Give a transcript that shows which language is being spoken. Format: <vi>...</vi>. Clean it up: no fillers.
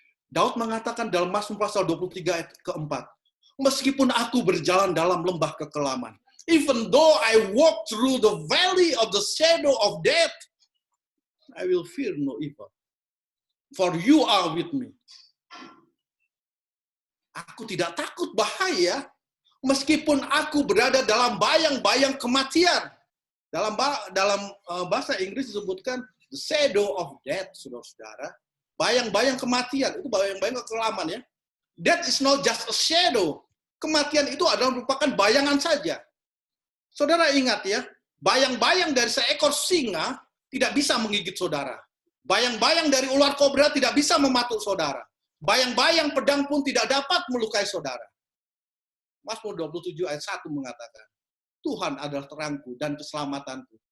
<id>Daud mengatakan dalam Mazmur pasal 23 ayat keempat, meskipun aku berjalan dalam lembah kekelaman,</id> <en>even though I walk through the valley of the shadow of death, I will fear no evil, for you are with me.</en> <id>Aku tidak takut bahaya, meskipun aku berada dalam bayang-bayang kematian. Dalam bahasa Inggris disebutkan</id> <en>the shadow of death,</en> <id>saudara-saudara. Bayang-bayang kematian, itu bayang-bayang kekelaman ya.</id> <en>Death is not just a shadow.</en> <id>Kematian itu adalah merupakan bayangan saja. Saudara ingat ya, bayang-bayang dari seekor singa tidak bisa menggigit saudara. Bayang-bayang dari ular kobra tidak bisa mematuk saudara. Bayang-bayang pedang pun tidak dapat melukai saudara. Mazmur 27 ayat 1 mengatakan, Tuhan adalah terangku dan keselamatanku.</id>